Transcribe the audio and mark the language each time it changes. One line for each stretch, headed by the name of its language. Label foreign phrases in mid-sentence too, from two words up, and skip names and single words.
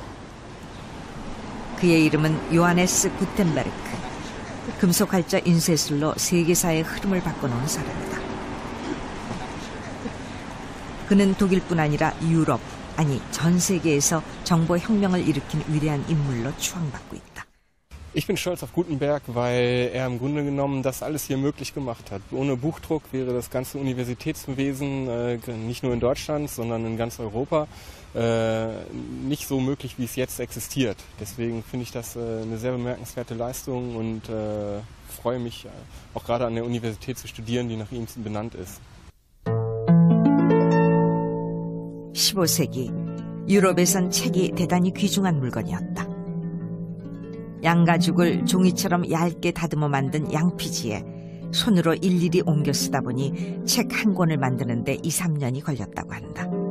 Korean: 그의 이름은 요하네스 구텐베르크. 금속활자 인쇄술로 세계사의 흐름을 바꿔놓은 사람이다. 그는 독일뿐 아니라 유럽, 아니 전 세계에서 정보혁명을 일으킨 위대한 인물로 추앙받고 있다.
German: Ich bin stolz auf Gutenberg, weil im Grunde genommen das alles hier möglich gemacht hat. Ohne Buchdruck wäre das ganze Universitätswesen nicht nur in Deutschland, sondern in ganz Europa nicht so möglich, wie es jetzt existiert. Deswegen finde ich das eine sehr bemerkenswerte Leistung und freue mich auch gerade an der Universität zu studieren, die nach ihm benannt ist.
Korean: 15세기 유럽에선 책이 대단히 귀중한 물건이었다. 양가죽을 종이처럼 얇게 다듬어 만든 양피지에 손으로 일일이 옮겨 쓰다 보니 책 한 권을 만드는데 2~3년이 걸렸다고 한다.